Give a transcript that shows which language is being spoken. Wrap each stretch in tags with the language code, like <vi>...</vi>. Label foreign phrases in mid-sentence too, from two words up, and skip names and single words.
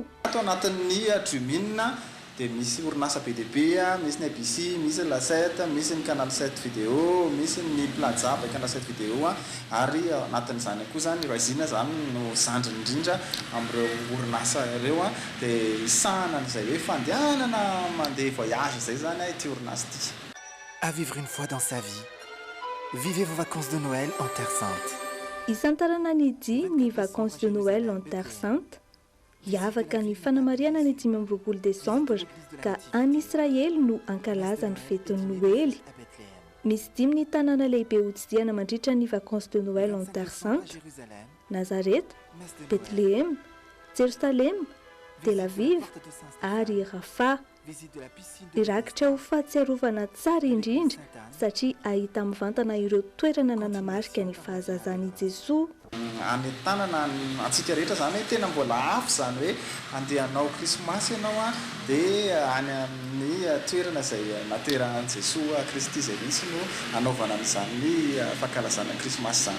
<mg>Ato anatin'ny Drumina dia misy orinasa BDP, misy ny ABC, misy la 7, misy ny Canal 7 vidéo, misy ny Plaza by Canal 7 vidéo ary anatin'izany koa zany Raisina zany no zandriny indrindra amin'ireo orinasa ireo dia isahana an'izay hoe fandehanana mandeha voyage zay zany ity orinasa ity.</mg> <fr>À vivre une fois dans sa vie, vivez vos vacances de Noël en Terre Sainte.</fr> <mg>Isantarana ny dia ny</mg> <fr>vacances de Noël en Terre Sainte.</fr> <mg>Hiavaka ny fanamariana ny 12 Desambra ka any Israely no ankalaza ny fetin'ny Noely. Misy 5 ny tanàna lehibe hotsidiana mandritra ny</mg> <fr>vacances de Noël en Terre Sainte:</fr> <mg>Nazareth, Betlehem, Jerusalem, Tel Aviv ary Rafah. Irakitra ho fahatsiarovana tsara indrindra satria ahita mivantana ireo toerana nanamarika ny fahazazan'i Jesoa. Any tanana antsika rehetra zany hoe tena mbola afo zany hoe andehanao Krismasy ianao dia any amin'ny toerana izay nateran'i Jesoa Kristy izay misy no anaovana an'izany fankalazana Krismasy zany.</mg>